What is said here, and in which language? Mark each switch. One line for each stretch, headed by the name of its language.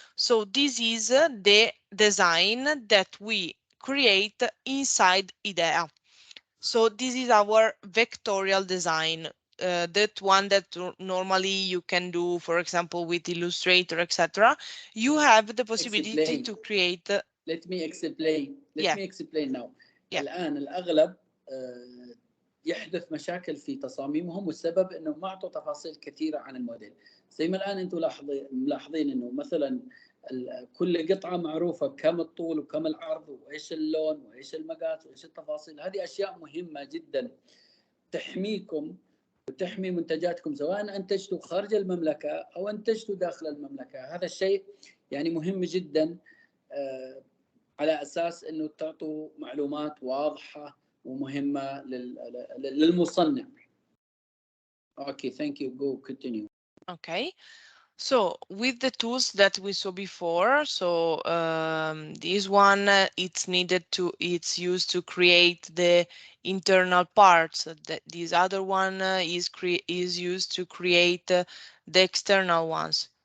English: So this is the design that we create inside IDEA. So this is our vectorial design, that one that normally you can do, for example, with Illustrator, etc. You have the possibility to create. Let me explain. Let me explain now.
Arabic: الآن الأغلب يحدث مشاكل في تصاميمهم، والسبب انه ما اعطوا تفاصيل كثيره عن الموديل. زي ما الان انتم ملاحظين انه مثلا كل قطعه معروفه كم الطول وكم العرض وايش اللون وايش المقاس وايش التفاصيل. هذه اشياء مهمه جدا تحميكم وتحمي منتجاتكم، سواء انتجتوا خارج المملكه او انتجتوا داخل المملكه. هذا الشيء يعني مهم جدا، على اساس انه تعطوا معلومات واضحه ومهمة للمصنع.
English: Okay, thank you. Go continue. Okay, so with the tools that we saw before, so this one it's used to create the internal parts. This other one is used to create the external ones.